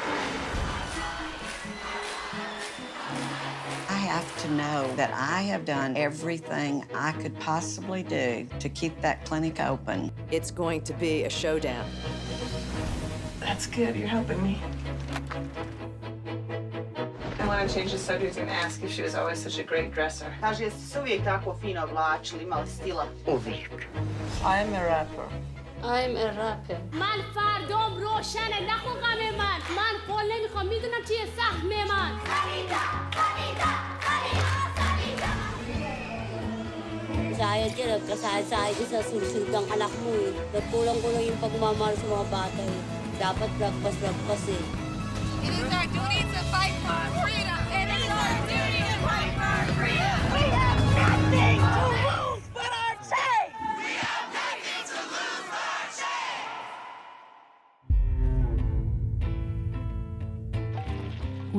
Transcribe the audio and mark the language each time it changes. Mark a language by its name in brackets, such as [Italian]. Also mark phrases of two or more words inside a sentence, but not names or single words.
[English] I have to know that I have done everything I could possibly do to keep that clinic open. It's going to be a showdown. That's good, you're helping me. I want to change the subject and ask if she was always such a great dresser. [Bosnian] Kaže, jeste se uvijek tako fino oblačili, imali stila? Uvijek. [English] I'm a rapper. I'm a rapper. [Persian] من فردام روشنه نخو غم من قول نمیخوام میدونم چیه سهم من. Saya direct saya isa susunod anak mo eh. [Filipino] Nagkulang-kulang yung pagmamahal sa mga bata eh. Dapat breakfast eh. [English] It is our duty to fight for our freedom. It is our duty to fight for our freedom. We have nothing to lose but our chains. We have nothing to lose but our chains.